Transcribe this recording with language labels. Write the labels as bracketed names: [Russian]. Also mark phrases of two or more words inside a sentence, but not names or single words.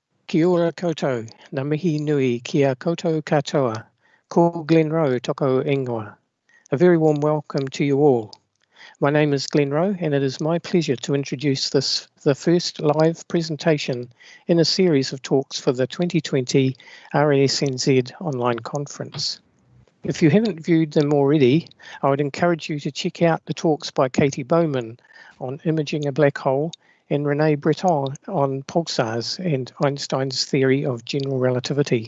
[Māori] Kia ora koutou, ngā mihi nui ki a koutou katoa, ko Glen Rowe toko ingoa. [English] A very warm welcome to you all. My name is Glen Rowe, and it is my pleasure to introduce the first live presentation in a series of talks for the 2020 RASNZ online conference. If you haven't viewed them already, I would encourage you to check out the talks by Katie Bowman on imaging a black hole and René Breton on pulsars and Einstein's theory of general relativity.